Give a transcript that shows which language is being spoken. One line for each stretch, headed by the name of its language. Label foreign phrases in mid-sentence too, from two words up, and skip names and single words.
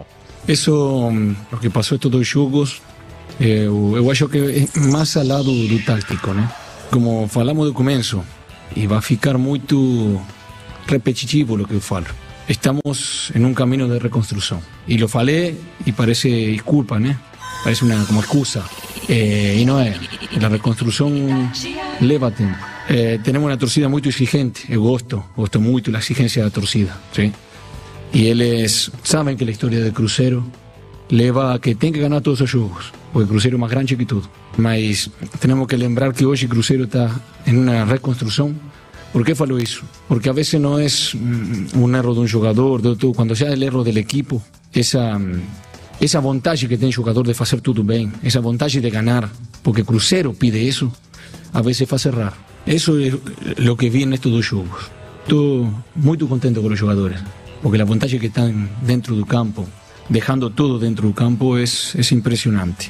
Portuguese: Isso, o que passou em todos os jogos, eu acho que é mais ao lado do tático, né? Como falamos do começo, e vai ficar muito repetitivo o que eu falo. Estamos em um caminho de reconstrução. E lo falei e parece desculpa, né?
Spanish: Parece como excusa. Y no es. La reconstrucción leva tiempo. Tenemos una torcida muy exigente.
Portuguese: Eu gosto muito da exigência da torcida.
Spanish: ¿Sí? Y eles saben que la historia del Cruzeiro leva a que tem que ganar
Portuguese: todos os jogos. Porque o Cruzeiro é mais grande que tudo. Mas temos que lembrar que hoje o Cruzeiro está em uma reconstrução.
Spanish: ¿Por qué
Portuguese: falo isso?
Spanish: Porque a veces no es un erro de un jogador, cuando ya el erro del equipo,
Portuguese: essa vontade que tem o jogador de fazer tudo bem, essa vontade de ganhar, porque Cruzeiro pide isso, a vezes faz errar. Isso é o que vi nestes 2 jogos. Estou muito contente com os jogadores, porque a vontade que estão dentro do campo, deixando tudo dentro do campo, é impressionante.